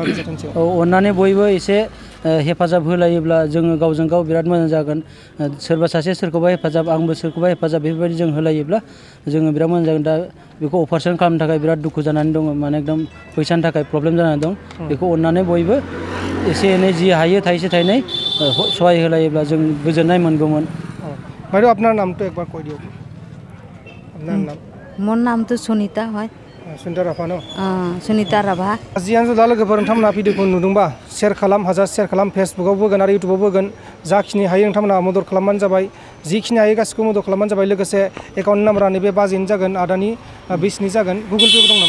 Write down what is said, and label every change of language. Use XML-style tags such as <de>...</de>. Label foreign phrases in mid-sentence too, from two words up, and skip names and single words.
<brx>अननानै बयबो एसे हेफाजाब होलायोब्ला जोङो गावजों गाव बिराद मोजां जागोन सोरबा सासे सोरखौबा हेफाजाब आंबो सोरखौबा हेफाजाब बेफोरबायदि जों होलायोब्ला जोङो बिराद मोजां जागोन दा बेखौ अपारेसन खालामनो थाखाय बिराद दुखु जानानै दङ माने एकदम फैसानि थाखाय प्रब्लेम जानानै दं बेखौ अननानै बयबो एसे एनै जि हायो थाइसे थाइनै सहाय होलायोब्ला जों गोजोननाय मोनगौमोन</brx> <as>বাইদেউ আপনার নামটো একবার কই দিও আপনার নাম মোৰ নামটো সুনীতা হয়</as> <brx>सुनीता राभा न सुनीता राभा जियानो दा लोगोफोर नोंथांमोना भिडिअखौ नुदोंबा शेयार खालाम हाजासे शेयार खालाम फेसबुकावबो होगोन आरो इउटुबावबो होगोन जाखिनि हायो नोंथांमोना मदद खालामबानो जाबाय जिखिनि हायो गासिखौबो मदद खालामबानो जाबाय लोगोसे एकाउन्ट नाम्बारा नैबे बाजैनि जागोन आदानि बिसिनि जागोन गुगल पेबो दं नामा</brx>